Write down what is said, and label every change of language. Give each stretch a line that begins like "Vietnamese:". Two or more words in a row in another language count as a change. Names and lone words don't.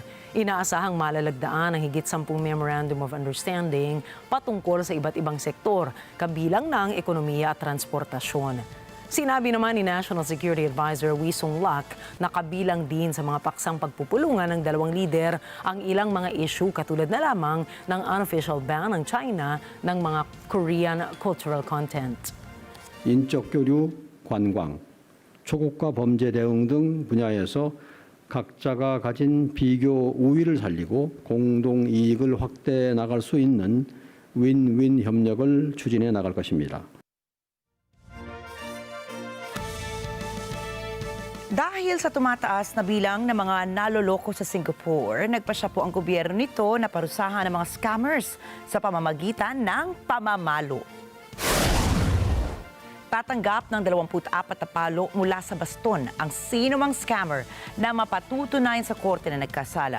Filipino: Inaasahang malalagdaan ang higit 10
English: Memorandum of Understanding
Filipino: patungkol sa iba't ibang sektor, kabilang ng ekonomiya at transportasyon. Sinabi naman ni National Security Advisor Wee Sung-lak na kabilang din sa mga paksang pagpupulungan ng dalawang lider ang ilang mga issue katulad na lamang ng
English: unofficial ban
Filipino: ng China ng mga
English: Korean cultural content.
Korean: 인적 교류, 관광, 초국가 범죄 대응 등 분야에서 각자가 가진 비교 우위를 살리고 공동 이익을 확대해 나갈 수 있는 윈윈 협력을 추진해 나갈 것입니다.
Filipino: Dahil sa tumataas na bilang ng mga naloloko sa Singapore, nagpasya po ang gobyerno nito na parusahan ng mga scammers sa pamamagitan ng pamamalo. Tatanggap ng 24 na palo mula sa baston ang sinumang scammer na mapatutunayan sa korte na nagkasala.